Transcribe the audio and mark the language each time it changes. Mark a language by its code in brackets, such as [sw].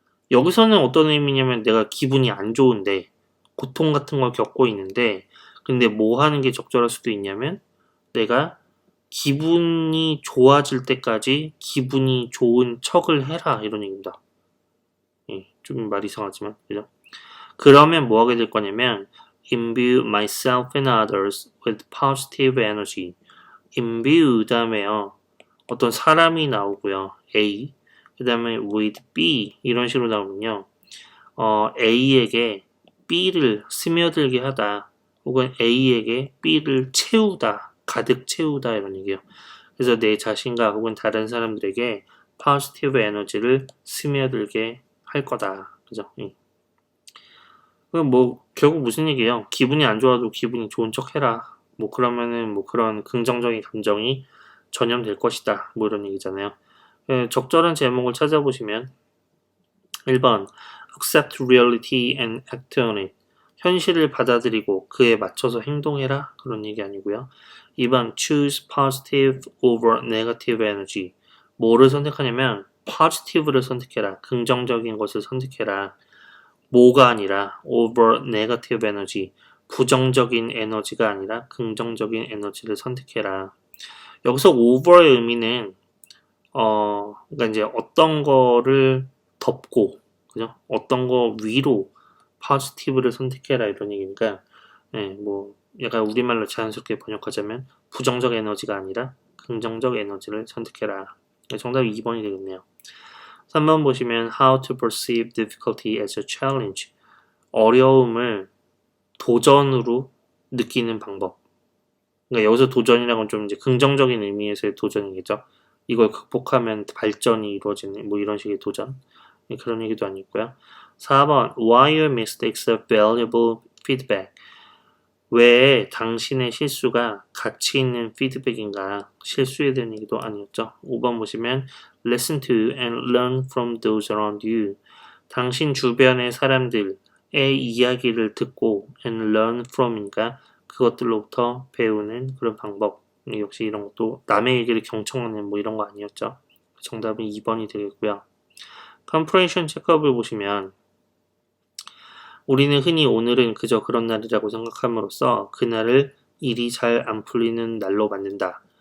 [ko] 여기서는 어떤 의미냐면 내가 기분이 안 좋은데 고통 같은 걸 겪고 있는데 근데 뭐 하는 게 적절할 수도 있냐면 내가 기분이 좋아질 때까지 기분이 좋은 척을 해라 이런 얘기입니다. 좀 말이 이상하지만 그죠? 그러면 뭐 하게 될 거냐면 [en] imbue myself and others with positive energy. [ko] imbue 다음에요. 어떤 사람이 나오고요. A 그 다음에 with B 이런 식으로 나오면요. A에게 B를 스며들게 하다 혹은 A에게 B를 채우다 가득 채우다 이런 얘기예요. 그래서 내 자신과 혹은 다른 사람들에게 positive 에너지를 스며들게 할 거다. 그죠? 그럼 뭐 결국 무슨 얘기예요? 기분이 안 좋아도 기분이 좋은 척 해라. 뭐 그러면은 뭐 그런 긍정적인 감정이 전염될 것이다. 뭐 이런 얘기잖아요. 적절한 제목을 찾아보시면 [en] 1번 Accept reality and act on it. [ko] 현실을 받아들이고 그에 맞춰서 행동해라. 그런 얘기 아니고요. [en] 2번 Choose positive over negative energy. [ko] 뭐를 선택하냐면 positive를 선택해라. 긍정적인 것을 선택해라. 뭐가 아니라 [en] over negative energy. [ko] 부정적인 에너지가 아니라 긍정적인 에너지를 선택해라. 여기서 over의 의미는 그러니까 이제 어떤 거를 덮고, 그죠? 어떤 거 위로 positive를 선택해라 이런 얘기니까, 뭐 약간 우리말로 자연스럽게 번역하자면 부정적 에너지가 아니라 긍정적 에너지를 선택해라. 정답이 2번이 되겠네요. [en] 3번 [ko] 보시면 [en] how to perceive difficulty as a challenge. [ko] 어려움을 도전으로 느끼는 방법. 그러니까 여기서 도전이라는 건 좀 이제 긍정적인 의미에서의 도전이겠죠. 이걸 극복하면 발전이 이루어지는 뭐 이런 식의 도전. 그런 얘기도 아니고요. [en] 4번 why your mistakes are valuable feedback. [ko] 왜 당신의 실수가 가치 있는 피드백인가? 실수에 대한 얘기도 아니었죠. [en] 5번 [ko] 보시면 [en] listen to and learn from those around you. [ko] 당신 주변의 사람들의 이야기를 듣고 [en] and learn from [ko] 이니까 그것들로부터 배우는 그런 방법. 역시 이런 것도 남의 얘기를 경청하는 뭐 이런 거 아니었죠. 정답은 2번이 되겠고요. comprehension 체크업을 보시면 우리는 흔히 오늘은 그저 그런 날이라고 생각함으로써 그날을 일이 잘 안 풀리는 날로 만든다.